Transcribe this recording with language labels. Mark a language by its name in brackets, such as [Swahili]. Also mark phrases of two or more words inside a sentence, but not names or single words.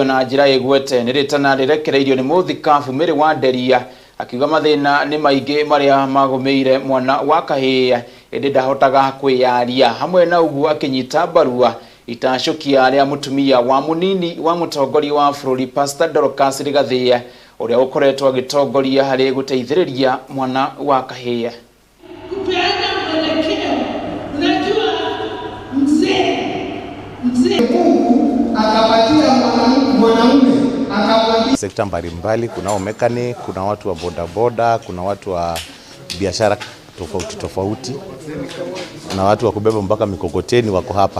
[Kikuyu] na njira igwete ni ritana rirekereirio ni muthikabu Mary wa Nderia akiuga mathina ni maingi maria magumeire mwana wa kahia indi ndahotaga kwiyaria hamwe na uguo akinyita barua itashukia aria mutumia wa munini wa mutongoria wa bururi Pastor Dorcas Rigathia uria ukoretwo agitongoria hari guteithiriria mwana wa kahia. [Swahili] Sekta mbalimbali, kunao mechanic, kuna watu wa bodaboda, kuna watu wa biashara tofauti, kuna watu wa kubeba mpaka mikokoteni wako hapa.